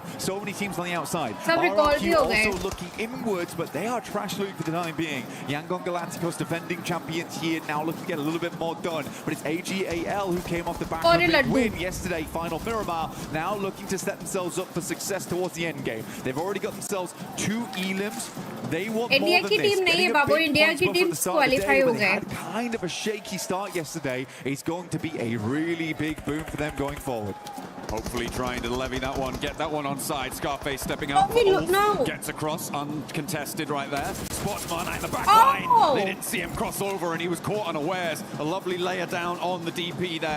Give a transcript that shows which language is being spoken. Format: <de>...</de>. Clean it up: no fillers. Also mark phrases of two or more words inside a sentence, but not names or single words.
<en>So many teams on the outside. RRQ also looking inwards, but they are trash looting for the time being. Yangon Galacticos defending champions here, now looking to get a little bit more done. But it's AGAL who came off the back of a big win yesterday, final Miramar, now looking to set themselves up for success towards the end game. They've already got themselves 2 elims. They want more than this.</en> <hi>Team नहीं है बाबू, इंडिया की team qualify हो गए.</hi> <en>Kind of a shaky start yesterday. It's going to be a really big boom for them going forward. Hopefully trying to levy that one, get that one on side. Scarface stepping up. Gets across, uncontested right there. Spotsman at the back line. They didn't see him cross over and he was caught unawares. A lovely layer down on the DP there.</en>